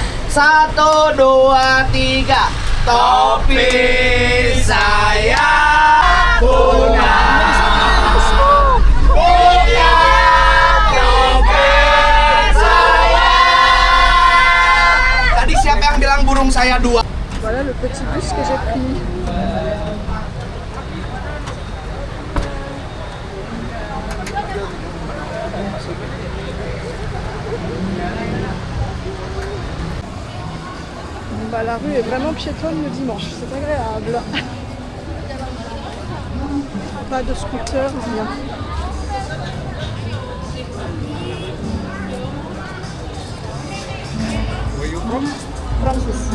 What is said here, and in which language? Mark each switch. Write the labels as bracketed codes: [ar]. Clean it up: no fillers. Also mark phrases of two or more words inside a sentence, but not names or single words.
[id] 1, 2, 3. Topi saya punya. Punya topi saya. Tadi siapa yang bilang burung saya 2? [fr] Voilà le petit bus que j'ai pris. Bah, la rue est vraiment piétonne le dimanche, c'est agréable. Pas de scooter, rien. [en] Where you from? Francis.